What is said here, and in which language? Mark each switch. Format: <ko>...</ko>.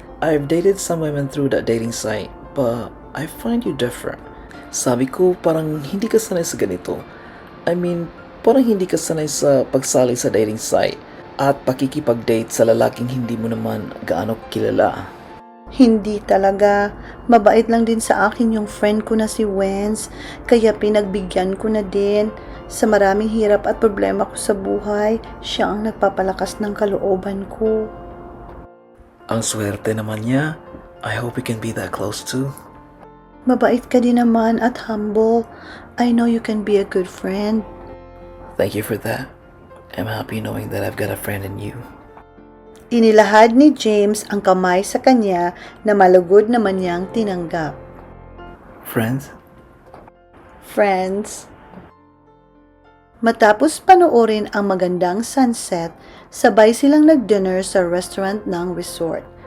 <en>I've dated some women through that dating site, but I find you different.</en> <tl>Sabi ko, parang hindi ka sanay sa ganito.</tl> <en>I mean,</en> <tl>parang hindi ka sanay sa pagsali sa dating site at pakikipag-date sa lalaking hindi mo naman gaano kilala. Hindi talaga. Mabait lang din sa akin yung friend ko na si Wenz, kaya pinagbigyan ko na din. Sa maraming hirap at problema ko sa buhay, siya ang nagpapalakas ng kalooban ko. Ang swerte naman niya.</tl> <en>I hope we can be that close too.</en> <tl>Mabait ka din naman at humble.</tl> <en>I know you can be a good friend. Thank you for that. I'm happy knowing that I've got a friend in you.</en> <tl>Inilahad ni James ang kamay sa kanya na malugod naman niyang tinanggap.</tl> <en>Friends?</en> <tl>Friends. Matapos panoorin ang magandang sunset, sabay silang nag-dinner sa restaurant ng resort.</tl>